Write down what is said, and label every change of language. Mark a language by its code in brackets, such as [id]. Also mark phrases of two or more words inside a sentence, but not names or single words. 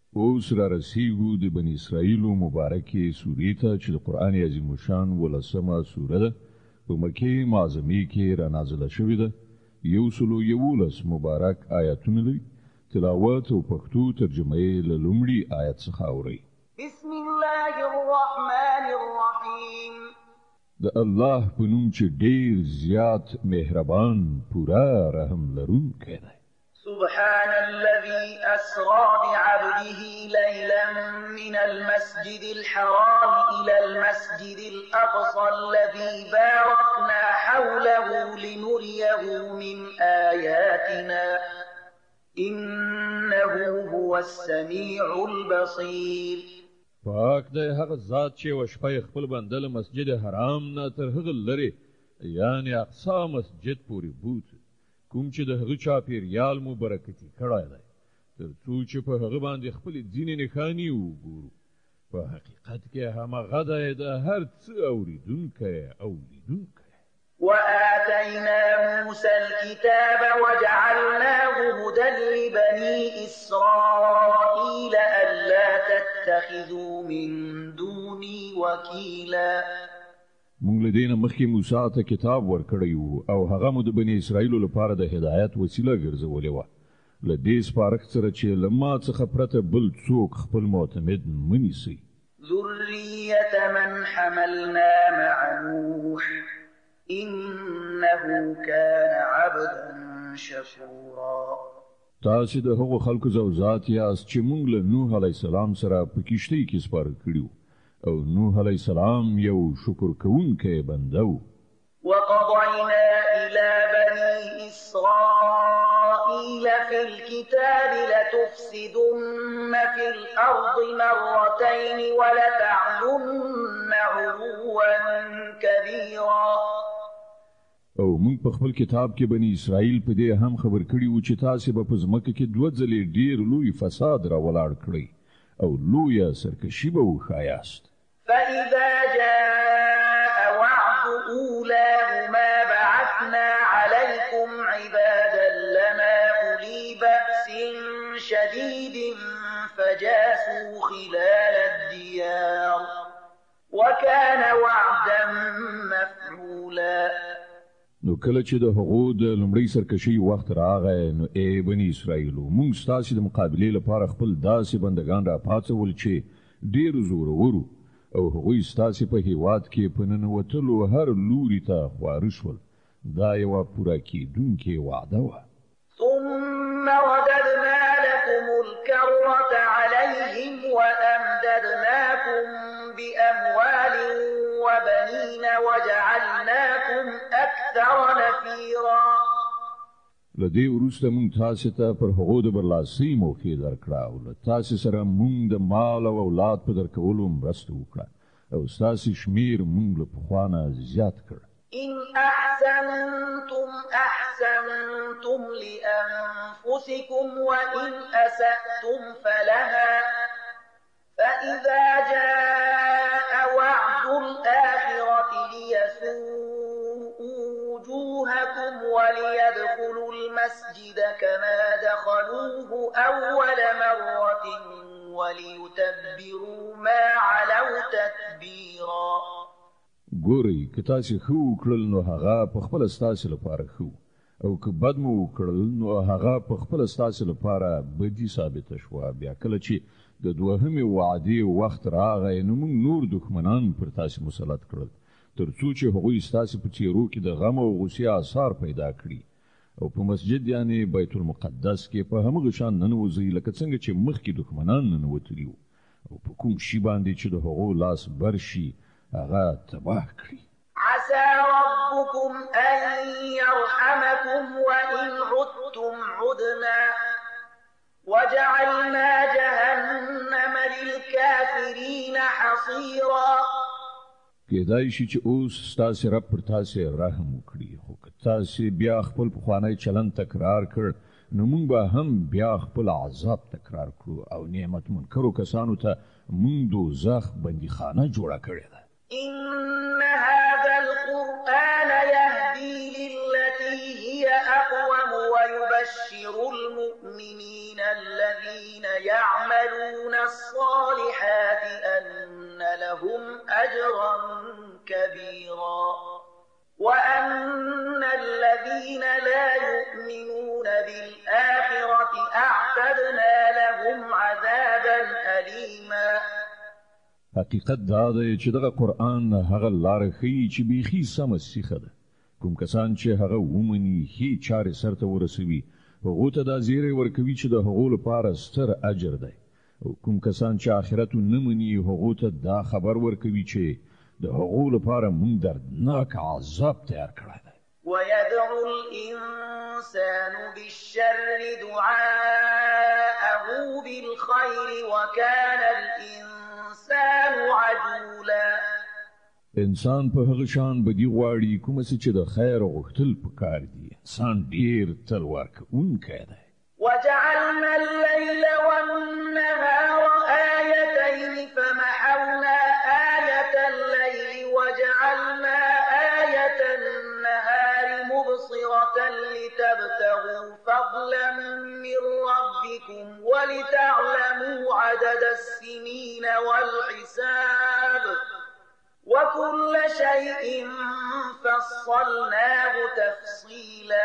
[ps] اوس را رسیږو د بنی اسرائیلو مبارکې سورې ته چې د قرآن عظیم الشان 11مه سوره ده په مکې معظمې کې را نازله شوې ده 111 مبارک آیاتونه لري تلاوت او پښتو ترجمه یې له لومړي آیت څخه اورئ [ar] بسم الله الرحمن الرحیم [ps] د الله په نوم چې ډېر زیات مهربان پورا رحم لرونکی دی [ar] سبحان الذي أسرى بعبده ليلا من المسجد الحرام إلى المسجد الأقصى الذي باركنا حوله لنريه من آياتنا إنه هو السميع البصير [ps] پاک دی هغه ذات چې وشپه خپل بنده له مسجد حرام نه تر هغه لري یعنی اقصا مسجد پورې بوت کوم چې د هغه چاپیریال مو برکتي کړای دی تر څو چې په هغه باندې خپل ځینې نښانې وګورو په حقیقت کې هماغه دی د هر څه اوریدونکی او لیدونکی [ar] وآتينا موسى الكتاب وجعلناه هدى لبني إسرائيل ألا تتخذوا من دوني وكيلا [ps] مونږ له دې نه مخکې موسی ته کتاب ورکړی وو او هغه مو د بنی اسرائیلو لپاره د هدایت وسیله ګرځولې وه له دې سپارښت سره چې له ما څخه پرته بل څوک خپل معتمد مه نیسئ [ar] ذرية من حملنا مع نوح إنه كان عبدا شكورا [ps] تاسو د هغو خلکو زوجات یاست چې مونږ له نوح [ar] علیه السلام [ps] سره په کشتۍ کې سپاره کړیو او نوح [ar] علیه السلام [ps] یو شکر کوونکی بنده و [ar] وقضينا إلى بني إسرائيل في الكتاب لتفسدن في الأرض مرتين ولتعلن علوا كبيرا [ps] او موږ په خپل کتاب کې بنی اسرائیل په دې هم خبر کړی و چې تاسو به په ځمکه کې دوه ځلې ډیر لوی فساد را ولاړ کړی او لوی سرکشي به وښایاست [ar] فإذا جاء وعد أولاهما بعثنا عليكم عبادا لنا أولي بأس شديد فجاسوا خلال الديار وكان وعدا مفعولا [ps] نو کله چې د هغو د لومړۍ سرکشي وخت راغی نو ای بني اسرائیلو موږ ستاسو د مقابلې لپاره خپل داسې بندگان را پاڅول چې ډیر زورورو او هغوی ستاسو په هیواد کې په ننوتلو هر لوري ته خواره شول دا یوه پوره کیدونکې وعده وه [ar] ثم رددنا لكم الكرة عليهم وأمددناكم بأموال وبنين وجعلناكم أكثر نفيرا [ps] لدې وروسته مونږ تاسو ته پر هغو د برلاسۍ موقع درکړه او له تاسو سره مونږ د مال او اولاد په درکولو مرسته وکړه او ستاسو شمیر مونږ له پخوا نه زیات کړ [ar] إن أحسنتم أحسنتم لأنفسكم وإن أسأتم فلها فإذا جاء وعد الآخرة ليسوءوا وجوهكم وليدخلوا المسجد كما دخلوه أول مرة وليتبروا ما علوا تتبيرا [ps] ګورئ که تاسو ښه وکړل نو هغه په خپل ستاسو لپاره ښه او که بد مو وکړل نو هغه په خپل ستاسو لپاره بدی ثابته شوه بیا کله چې د دوهمې وعدې وخت راغی نو موږ نور دښمنان پر تاسو مسلط کړل تر څو چې هغوی ستاسو په څیرو کې د غم او غوسې آثار پیدا کړي او په مسجد یعنی بیت المقدس کې په همغه شان ننوځئ لکه څنګه چې مخکې دښمنان ننوتلي وو او په کوم شي باندې چې د هغو لاس بر شي هغه تباه کړي [ar] عسى ربكم أن يرحمكم وإن عدتم عدنا وجعلنا جهنم للكافرين حصيرا [ps] کېدای شي چې اوس ستاسو رب پر تاسو رحم وکړي خو که تاسو بیا خپل پخوانی چلن تکرار کړ نو موږ به هم بیا خپل عذاب تکرار کړو او نعمت منکرو کسانو ته موږ دوزخ بندیخانه جوړه کړې ده [ar] إن هذا القرآن يهدي للتي هي أقوم ويبشر المؤمنين الذين يعملون الصالحات أن لهم أجرا كبيرا وأن الذين لا يؤمنون بالآخرة أعتدنا لهم عذابا أليما. [ps] حقیقت دا دی چې دغه قرآن هغه لاره ښیي چې بیخي سمه سیخه ده. کوم کسان چې هغه ومني ښې چارې سرته ورسوي هغو ته دا زیری ورکوي چې د هغو لپاره ستر اجر دی. او کوم کسان چې آخرت نه مني هغو ته دا خبر ورکوي چې د هغو لپاره موږ دردناک عذاب تیار کړی دی. [ar] ويدعو الإنسان بالشر دعاءه بالخير وكان الإنسان عجولا. [ps] انسان په هغه شان بدی غواړي کوم چې د خیر غوښتل پکار دي. انسان ډیر تلوار کوونکی دی. [ar] وجعلنا الليل والنهار آيتين فمحونا آية الليل وجعلنا آية النهار مبصرة لتبتغوا فضلا من ربكم ولتعلموا عدد السنين والحساب وكل شيء فصلناه تفصيلا.